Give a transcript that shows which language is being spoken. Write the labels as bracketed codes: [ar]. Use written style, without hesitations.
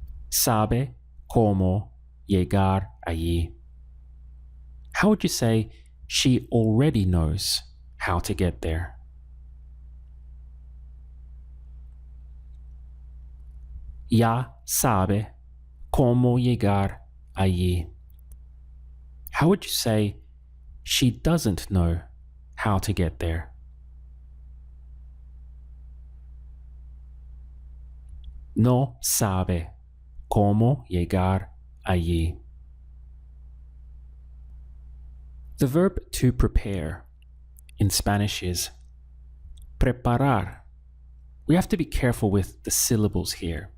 [es] Sabe cómo llegar allí. [en] How would you say she already knows how to get there? [es] Ya sabe cómo llegar allí. [en] How would you say she doesn't know how to get there? [es] No sabe cómo llegar allí. [en] The verb to prepare in Spanish is preparar. We have to be careful with the syllables here.